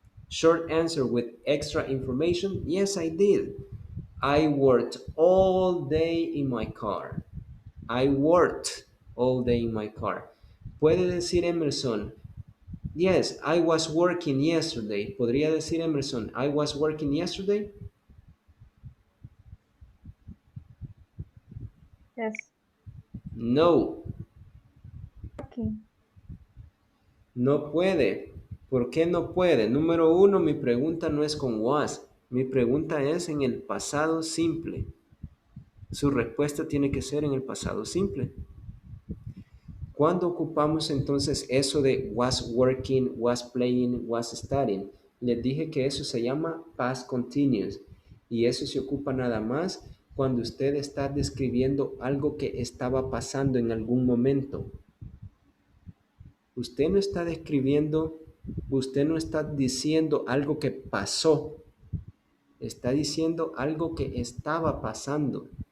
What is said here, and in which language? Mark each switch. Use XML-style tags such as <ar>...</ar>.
<en>Short answer with extra information, yes, I did. I worked all day in my car. I worked all day in my car.</en> <es>Puede decir</es> <en>Emerson, yes, I was working yesterday.</en> <es>¿Podría decir</es> <en>Emerson, I was working yesterday? Yes. No. Okay.</en> <es>No puede. ¿Por qué no puede? Número uno, mi pregunta no es con was. Mi pregunta es en el pasado simple. Su respuesta tiene que ser en el pasado simple. ¿Cuándo ocupamos entonces eso de was working, was playing, was studying? Les dije que eso se llama past continuous. Y eso se ocupa nada más cuando usted está describiendo algo que estaba pasando en algún momento. Usted no está describiendo, usted no está diciendo algo que pasó, está diciendo algo que estaba pasando.</es>